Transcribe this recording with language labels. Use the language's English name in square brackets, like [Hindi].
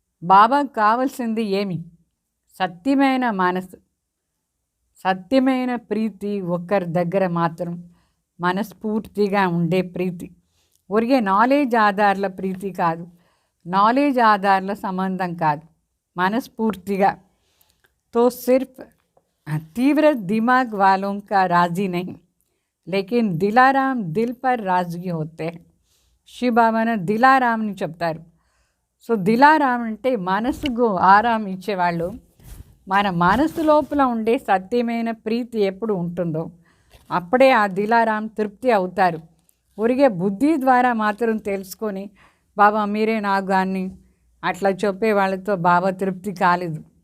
[Telugu] బాబాకు కావాల్సింది ఏమి? సత్యమైన మనసు, సత్యమైన ప్రీతి, ఒక్కరి దగ్గర మాత్రం మనస్ఫూర్తిగా ఉండే ప్రీతి. ఒరిగే నాలెడ్జ్ ఆధార్ల ప్రీతి కాదు, నాలెడ్జ్ ఆధార్ల సంబంధం కాదు, మనస్ఫూర్తిగా. [Hindi] तो सिर्फ तीव्र दिमाग वालों का राजी नहीं, लेकिन दिलाराम दिल पर राजी होते हैं. शिव बाबा ने दिलारामని [Telugu] చెప్తారు. సో దిలారాం అంటే మనసుకు ఆరాం ఇచ్చేవాళ్ళు. మన మనసు లోపల ఉండే సత్యమైన ప్రీతి ఎప్పుడు ఉంటుందో అప్పుడే ఆ దిలారాం తృప్తి అవుతారు. ఒరిగే బుద్ధి ద్వారా మాత్రం తెలుసుకొని బాబా మీరే నాకు కానీ అట్లా చెప్పే వాళ్ళతో బాబా తృప్తి కాలేదు.